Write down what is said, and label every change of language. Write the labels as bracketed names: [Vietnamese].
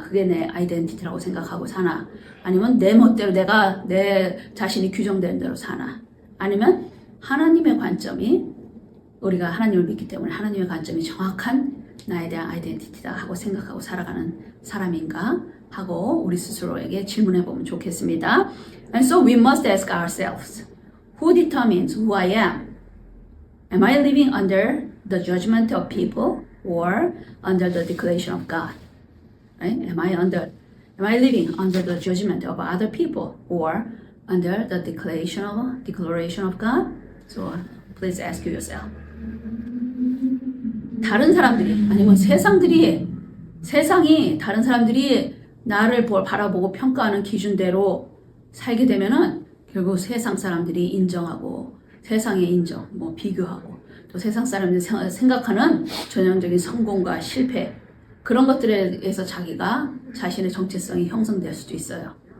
[Korean] 그게 내 아이덴티티라고 생각하고 사나? 아니면 내 멋대로 내 자신이 규정된 대로 사나? 아니면 하나님의 관점이, 우리가 하나님을 믿기 때문에 하나님의 관점이 정확한 나에 대한 아이덴티티다 하고 생각하고 살아가는 사람인가? 하고 우리 스스로에게 질문해 보면 좋겠습니다. [English] And so we must ask ourselves, who determines who I am? Am I living under the judgment of people or under the declaration of God? Right? Am I living under the judgment of other people or under the declaration of God? So please ask yourself. [Korean] 다른 사람들이 아니면 세상이 다른 사람들이 나를 바라보고 평가하는 기준대로 살게 되면은 결국 세상 사람들이 인정하고 세상의 인정, 비교하고 또 세상 사람들이 생각하는 전형적인 성공과 실패 그런 것들에 의해서 자기가 자신의 정체성이 형성될 수도 있어요.